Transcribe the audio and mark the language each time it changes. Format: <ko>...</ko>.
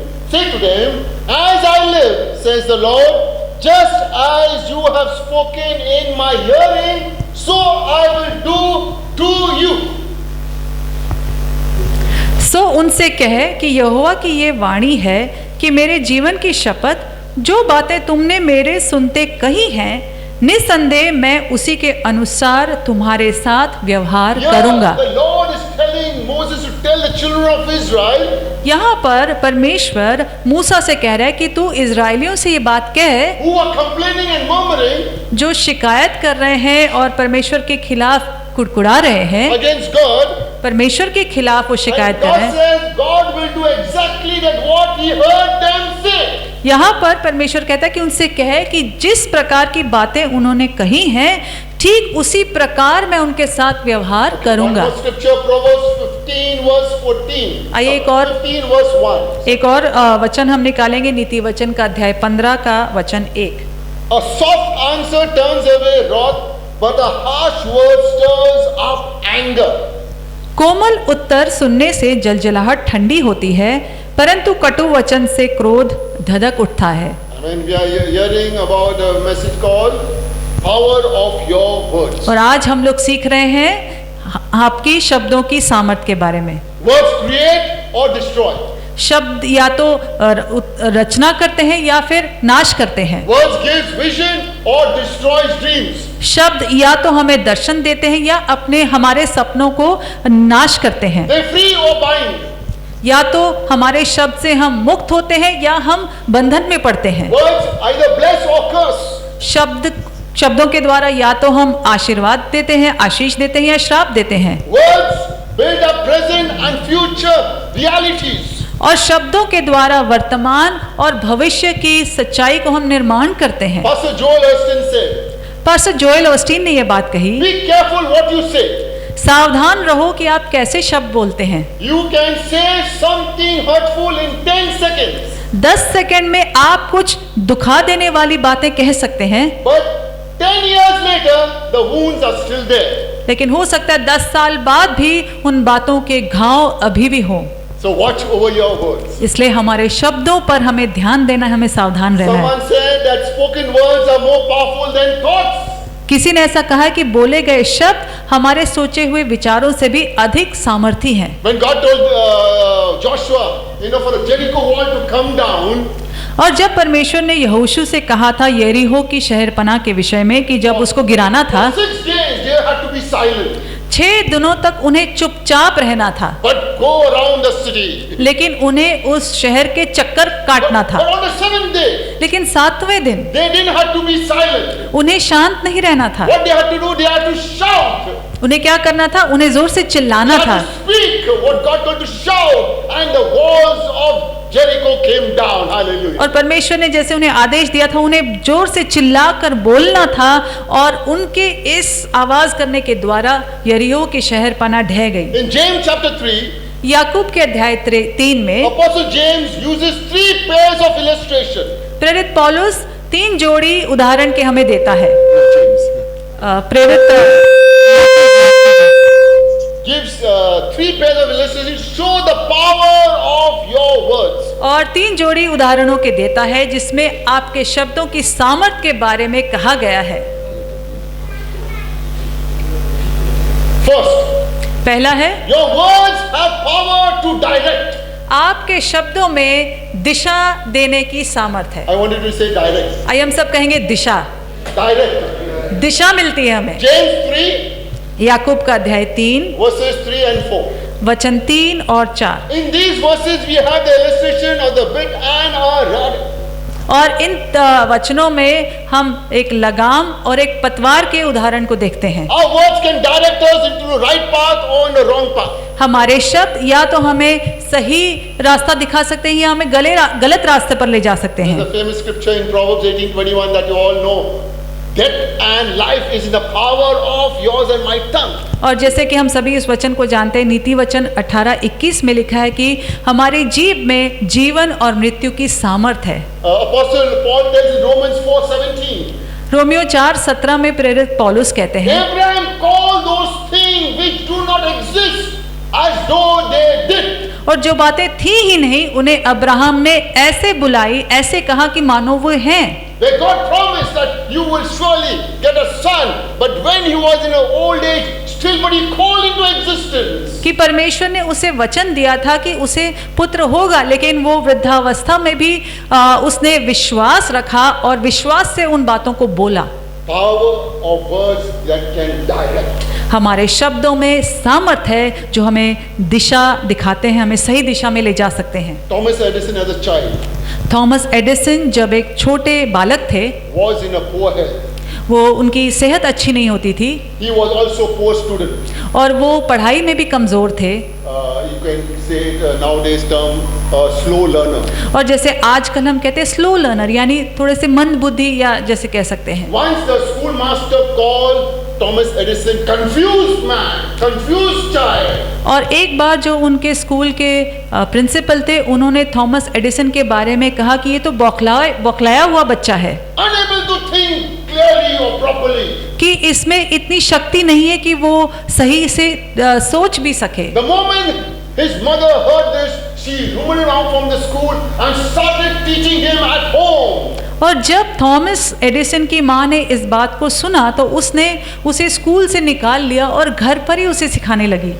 <en>say to them, as I live, says the Lord, just as you have spoken in my hearing, so I will do to you.</en> <hi>सो उनसे कहे कि यहोवा की ये वाणी है कि मेरे जीवन की शपथ, जो बातें तुमने मेरे सुनते कही हैं, निस्संदेह मैं उसी के अनुसार तुम्हारे साथ व्यवहार करूंगा।</hi> <en>The Lord is telling Moses to tell the children of Israel,</en> <hi>यहाँ पर परमेश्वर मूसा से कह रहा है कि तू इजरायलियों से ये बात कह,</hi> <en>who are complaining and murmuring</en> <hi>जो शिकायत कर रहे हैं और परमेश्वर के खिलाफ कुड़कुड़ा रहे हैं,</hi> <en>against God.</en> <hi>परमेश्वर के खिलाफ वो शिकायत</hi> <en>And</en> <hi>कर</hi> <en>God</en> <hi>रहे हैं।</hi> <en>says God will do exactly that what He heard them say.</en> <hi>यहाँ पर परमेश्वर कहता है कि उनसे कहे कि जिस प्रकार की बातें उन्होंने कही हैं, ठीक उसी प्रकार मैं उनके साथ व्यवहार करूंगा।</hi> <en>One more scripture, Proverbs 15 verse 14.</en> <hi>आइए एक और</hi> <en>15 verse 1.</en> <hi>एक और वचन हम निकालेंगे, नीति वचन का अध्याय 15 का वचन 1।</hi> <en>A soft answer turns away wrath, but a harsh word stirs up anger.</en> <hi>कोमल उत्तर सुनने से जलजलाहट ठंडी होती है, परंतु कटु वचन से क्रोध धधक उठता है।</hi> <en>I mean, we are hearing about a message called power of your words.</en> <hi>और आज हम लोग सीख रहे हैं आपकी शब्दों की सामर्थ के बारे में।</hi> <en>Words create or destroy.</en> <hi>शब्द या तो रचना करते हैं या फिर नाश करते हैं।</hi> <en>Words gives vision or destroys dreams.</en> <hi>शब्द या तो हमें दर्शन देते हैं या अपने हमारे सपनों को नाश करते हैं।</hi> <en>They free or bind.</en> <hi>या तो हमारे शब्द से हम मुक्त होते हैं या हम बंधन में पड़ते हैं।</hi> <en>Words either bless or curse.</en> <hi>शब्दों के द्वारा या तो हम आशीर्वाद देते हैं, आशीष देते हैं या श्राप देते हैं।</hi> <en>Words build up present and future realities.</en> <hi>और शब्दों के द्वारा वर्तमान और भविष्य की सच्चाई को हम निर्माण करते हैं।</hi> <en>Pastor Joel Osteen said,</en> <hi>pastor Joel Osteen ने यह बात कही,</hi> <en>be careful what you say.</en> <hi>सावधान रहो कि आप कैसे शब्द बोलते हैं।</hi> <en>You can say something hurtful in 10 seconds,</en> <hi>10 second में आप कुछ दुखा देने वाली बातें कह सकते हैं,</hi> <en>but 10 years later, the wounds are still there.</en> <hi>लेकिन हो सकता है 10 साल बाद भी उन बातों के घाव अभी भी हो।</hi> <en>So watch over your words.</en> <hi>इसलिए हमारे शब्दों पर हमें ध्यान देना, हमें सावधान रहना है।</hi> <en>Someone said that spoken words are more powerful than thoughts.</en> <hi>किसी ने ऐसा कहा कि बोले गए शब्द हमारे सोचे हुए विचारों से भी अधिक सामर्थी हैं।</hi> <en>When God told Joshua, for the Jericho wall to come down,</en> <hi>और जब परमेश्वर ने यहोशू से कहा था यरीहो की शहरपनाह के विषय में कि जब उसको गिराना था,</hi> <en>6 days they had to be silent,</en> <hi>6 दिनों तक उन्हें चुपचाप रहना था,</hi> <en>but go around the city.</en> <hi>लेकिन उन्हें उस शहर के चक्कर काटना</hi> <en>But</en> <hi>था।</hi> <en>on the 7th day,</en> <hi>लेकिन 7वें दिन</hi> <en>they didn't have to be silent.</en> <hi>उन्हें शांत नहीं रहना था।</hi> <en>What they had to do, they had to shout.</en> <hi>उन्हें क्या करना था? उन्हें जोर से चिल्लाना</hi> <en>They</en> <hi>था।</hi> <en>had to speak what God told to shout, and the walls of Jericho came down. Hallelujah.</en> <hi>और परमेश्वर ने जैसे उन्हें आदेश दिया था, उन्हें जोर से चिल्लाकर बोलना था, और उनके इस आवाज करने के द्वारा यरीहो की शहरपनाह ढह गई।</hi> <en>In James chapter 3,</en> <hi>याकूब के अध्याय 3 में</hi> <en>Apostle James uses 3 pairs of illustration.</en> <hi>प्रेरित पौलुस 3 जोड़ी उदाहरण के हमें देता है। प्रेरित</hi> <en>Gives 3 pairs of illustration. Show the power of your words.</en> <hi>और 3 जोड़ी उदाहरणों के देता है जिसमें आपके शब्दों की सामर्थ के बारे में कहा गया है।</hi> <en>First,</en> <hi>पहला है,</hi> <en>your words have power to direct.</en> <hi>आपके शब्दों में दिशा देने की सामर्थ है।</hi> <en>I wanted to say direct.</en> <hi>आइए हम सब कहेंगे दिशा।</hi> <en>Direct.</en> <hi>दिशा मिलती है हमें।</hi> <en>James 3,</en> <hi>याकूब का अध्याय 3</hi> <en>verses 3 and 4.</en> <hi>वचन 3 और 4।</hi> <en>In these verses, we have the illustration of the bit and a rod.</en> <hi>और इन वचनों में हम एक लगाम और एक पतवार के उदाहरण को देखते हैं।</hi> <en>Our words can direct us into the right path or in the wrong path.</en> <hi>हमारे शब्द या तो हमें सही रास्ता दिखा सकते हैं या हमें गलत रास्ते पर ले जा सकते हैं।</hi> <en>The famous scripture in Proverbs 18:21 that you all know. Death and life is in the power of yours and my tongue.</en> <hi>और जैसे कि हम सभी इस वचन को जानते हैं, नीति वचन 18:21 में लिखा है कि हमारी जीभ में जीवन और मृत्यु की सामर्थ है।</hi> <en>Apostle Paul tells in Romans 4:17.</en> <hi>Romeo 4:17 में प्रेरित पौलुस कहते हैं,</hi> <en>Abraham called those things which do not exist as though they did.</en> <hi>और जो बातें थी ही नहीं उन्हें अब्राहम ने ऐसे बुलाई, ऐसे कहा कि मानो वो हैं।</hi> <en>Where God promised that you will surely get a son, but when he was in an old age, still but he called into existence.</en> <hi>कि परमेश्वर ने उसे वचन दिया था कि उसे पुत्र होगा, लेकिन वो वृद्धावस्था में भी उसने विश्वास रखा और विश्वास से उन बातों को बोला।</hi> <en>Power of words that can direct.</en> <hi>हमारे शब्दों में सामर्थ है जो हमें दिशा दिखाते हैं, हमें सही दिशा में ले जा सकते हैं।</hi> <en>Thomas Edison as a child</en> <hi>Thomas Edison जब एक छोटे बालक थे,</hi> <en>was in a poor health.</en> <hi>वो उनकी सेहत अच्छी नहीं होती थी</hi> <en>He was also a poor student.</en> <hi>और वो पढ़ाई में भी कमज़ोर थे।</hi> <en>You can say it nowadays term slow learner.</en> <hi>और जैसे आजकल हम कहते हैं स्लो लर्नर, यानी थोड़े से मंद बुद्धि या जैसे कह सकते हैं।</hi> <en>Once the schoolmaster called Thomas Edison confused man, confused child.</en> <hi>और एक बार जो उनके स्कूल के प्रिंसिपल थे, उन्होंने थॉमस एडिसन के बारे में कहा कि ये तो बौखलाया हुआ बच्चा है,</hi> <en>Unable to think clearly or properly.</en> <hi>कि इसमें इतनी शक्ति नहीं है कि वो सही से सोच भी सके।</hi> <en>The moment his mother heard this, she roamed around from the school and started teaching him at home.</en> <hi>और जब थॉमस एडिसन की माँ ने इस बात को सुना तो उसने उसे स्कूल से निकाल लिया और घर पर ही उसे सिखाने लगी।</hi>